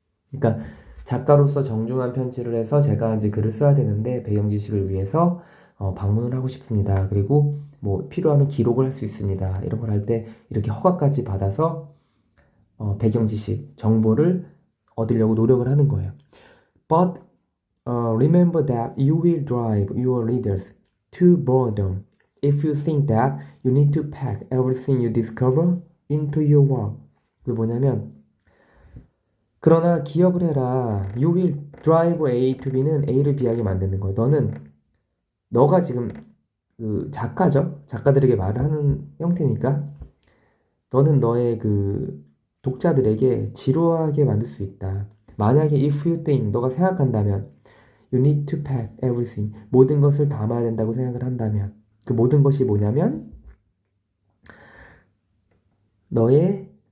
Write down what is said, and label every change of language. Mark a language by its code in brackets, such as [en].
[ko] 그러니까 작가로서 정중한 편지를 해서 제가 이제 글을 써야 되는데 배경 지식을 위해서 방문을 하고 싶습니다. 그리고 뭐 필요하면 기록을 할 수 있습니다. 이런 걸 할 때 이렇게 허가까지 받아서 배경 지식, 정보를 얻으려고 노력을 하는 거예요. [en] But remember that you will drive your readers to boredom if you think that you need to pack everything you discover into your work. [ko] 그게 뭐냐면 그러나 기억을 해라. [en] You will drive A to B는 [ko] A를 B하게 만드는 거예요. 너가 지금 그 작가죠? 작가들에게 말을 하는 형태니까 너는 너의 그 독자들에게 지루하게 만들 수 있다. 만약에 [en] if you think [ko] 너가 생각한다면 [en] you need to pack everything [ko] 모든 것을 담아야 된다고 생각을 한다면 그 모든 것이 뭐냐면 너의